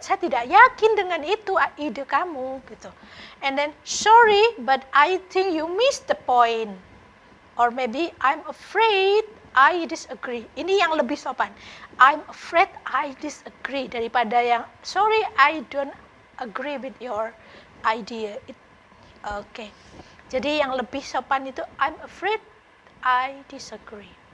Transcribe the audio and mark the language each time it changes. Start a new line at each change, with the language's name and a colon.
Indonesian: Saya tidak yakin dengan itu ide kamu gitu.
English: And then sorry, but I think you missed the point. Or maybe I'm afraid I disagree.
Indonesian: Ini yang lebih sopan.
English: I'm afraid I disagree
Indonesian: daripada yang
English: sorry I don't agree with your idea.
Indonesian: Oke. Jadi yang lebih sopan itu
English: I'm afraid I disagree.